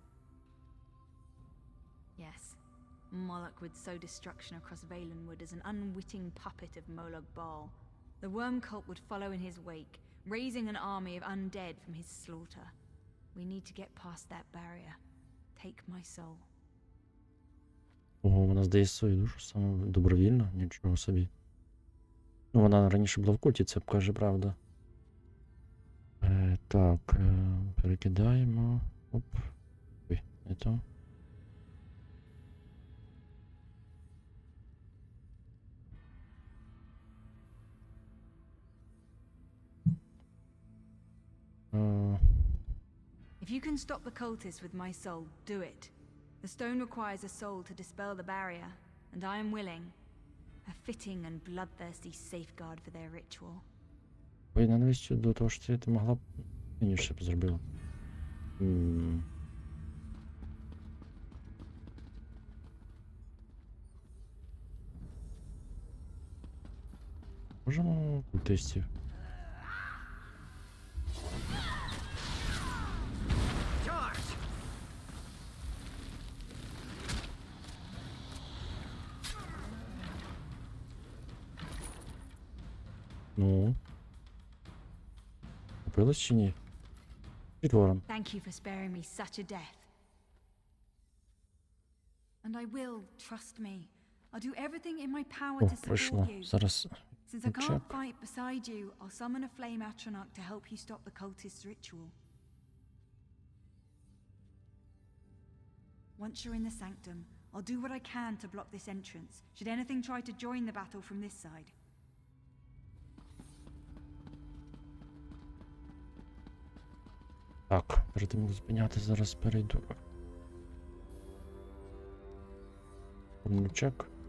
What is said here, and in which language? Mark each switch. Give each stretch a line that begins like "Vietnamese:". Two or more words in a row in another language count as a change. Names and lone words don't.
English: Yes, Moloch would sow destruction across Valenwood as an unwitting puppet of Malabar. The worm cult would follow in his wake, raising an army of undead from his slaughter. We need to get past that barrier. Take my soul.
Ukrainian: Ого, вона здає свою душу саме добровільно, нічого собі. Ну, вона раніше була в культі, це каже правда. Так, перекидаємо. Оп. Ой, не то.
English: If you can stop the cultists with my soul, do it. The stone requires a soul to dispel the barrier, and I am willing. A fitting and bloodthirsty safeguard for their ritual.
Ukrainian: Ой, навіщо до того, що ти могла б раніше б зробила. Можемо культистів. Ну. Купилась чи ні? Підвором.
English: Thank you for sparing me such a death. And I will, trust me. I'll do everything in my power
Ukrainian: О,
English: to
Ukrainian: пройшло.
English: support you.
Ukrainian: Зараз
English: Since I can't
Ukrainian: чек.
English: fight beside you, I'll summon a flame atronach to help you stop the cultist ritual. Once you're in the sanctum, I'll do what I can to block this entrance, should anything try to join the battle from this side.
Ukrainian: Так, перед тим як зупиняти, зараз перейду. Чек.